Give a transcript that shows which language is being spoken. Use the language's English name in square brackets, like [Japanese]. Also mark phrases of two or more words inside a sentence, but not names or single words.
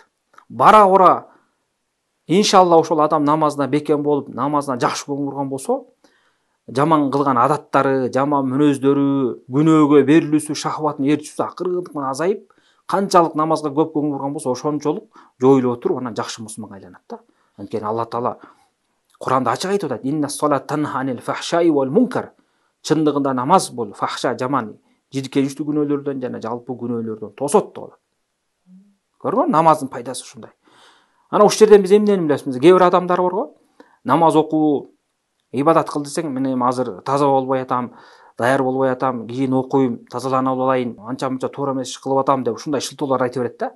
[Kyrgyz] Бара-бара иншалла ошол адам намазына бекем болуп, намазына жакшы көңүл бурган болсо, жаман кылган адаттары, жаман мүнөздөрү, күнөөгө берилүүсү, шахватын ээрчүүсү акырындык менен азайып, канчалык намазга көп көңүл бурган болсо, ошончолук жоюлуп отуруп, анан жакшы мусулманга айланат да. Анткени Алла таала Куранда ачык айтып атат: [Arabic] "إن الصلاة تنهى عن الفحشاء والمنكر." [Kyrgyz] Чындыгында намаз бул фахша, жаман жийиркеничтүү күнөөлөрдөн жана жалпы күнөөлөрдөн тосот деп атат. Көргөн намаздын пайдасы ушундай. Ана ушул жерден биз эмнени билебиз? Кээ бир адамдар бар го, намаз окуу, ибадат кыл десең, мен эми азыр таза болбой атам, даяр болбой атам, кийин окуйм, тазаланып алайын, анча мынча туура эмес иш кылып атам деп ушундай шылтоолор айта берет да.